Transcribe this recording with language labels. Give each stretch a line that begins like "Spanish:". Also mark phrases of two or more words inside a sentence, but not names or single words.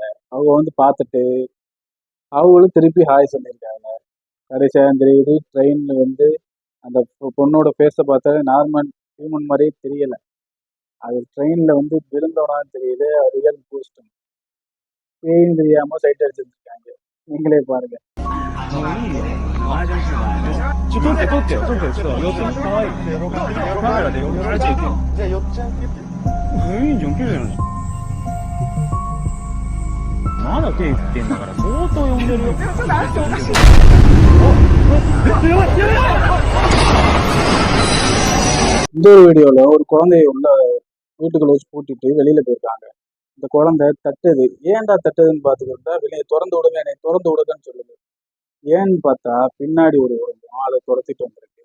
Tamil: அவங்க வந்து பார்த்துட்டு அவங்களும் திருப்பி ஹாய் சொல்லியிருக்காங்க. கடைசியாக தெரியுது ட்ரெயின்ல வந்து அந்த பொண்ணோட ஃபேஸை பார்த்தா
English: normal human
Tamil: மாதிரியே தெரியல. அது ட்ரெயின்ல வந்து விழுந்தோட தெரியுது
English: real boost.
Tamil: பேயும் தெரியாம சைட் அடிச்சிருக்காங்க. நீங்களே பாருங்க.
Japanese: 撮って撮ってよ撮ってよちょっと寄ってみて可愛いカメラで寄ってじゃあ寄っちゃういいんじゃん綺麗なまだ手振ってんだから相当呼んでるよちょっと足おかしい
Tamil: இந்த ஒரு வீடியோல ஒரு குழந்தைய உள்ள வீட்டுக்குள்ள வச்சு பூட்டிட்டு வெளியில போயிருக்காங்க. இந்த குழந்தை தட்டுது. ஏன்டா தட்டுதுன்னு பார்த்துக்கிட்டா வெளியே திறந்து விடுங்க, என்னை திறந்து விடுங்கன்னு சொல்லுது. ஏன்னு பார்த்தா பின்னாடி ஒரு உருவம் அதை துரத்திட்டு வந்திருக்கு.